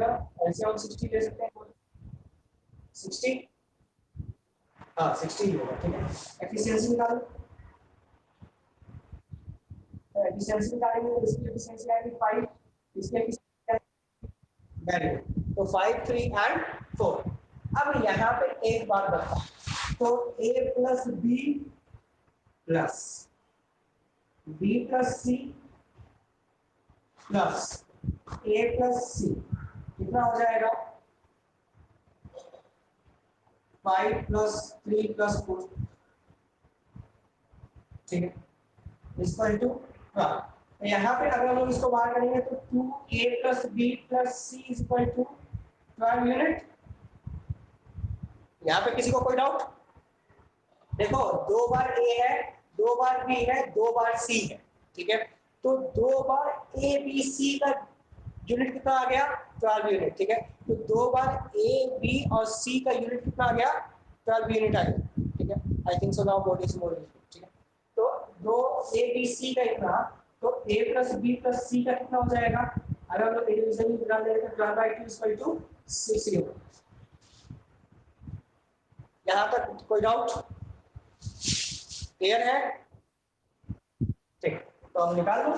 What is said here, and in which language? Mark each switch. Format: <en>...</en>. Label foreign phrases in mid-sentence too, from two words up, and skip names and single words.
<hi>एलसीएम 60 ले सकते हैं. 60 हाँ 60 होगा. ठीक है, एफिशिएंसी निकालो. तो एफिशिएंसी निकालेंगे तो इसकी एफिशिएंसी आएगी 5, इसकी एफिशिएंसी वैल्यू तो 5, 3 एंड 4. अब यहाँ पे एक बात बता, तो</hi> <en>A plus B plus B plus C plus A plus C</en> <hi>कितना हो जाएगा?</hi> <en>5 plus 3 plus 4.</en> <hi>ठीक है,</hi> <en>equal to</en> <hi>12. तो यहाँ पे अगर हम लोग इसको बाहर करेंगे तो</hi> <en>2A plus B plus C is equal to 12</en> <hi>यूनिट. यहाँ पे किसी को कोई डाउट? देखो 2 बार A है, 2 बार B है, 2 बार C है. ठीक है, तो 2 बार A B C का यूनिट कितना आ गया? 12 यूनिट. ठीक है, तो 2 बार A B और C का यूनिट कितना आ गया? 12 यूनिट आ गया. ठीक है,</hi> <en>I think so now what is more.</en> <hi>ठीक है, तो 2 A B C का इतना, तो</hi> <en>A plus B plus C</en> <hi>का कितना हो जाएगा? अगर हम लोग डिवीजन में निकाल देंगे तो 12/2 = 6 होगा. यहाँ तक कोई डाउट? क्लियर है? ठीक, तो हम निकाल दो.</hi>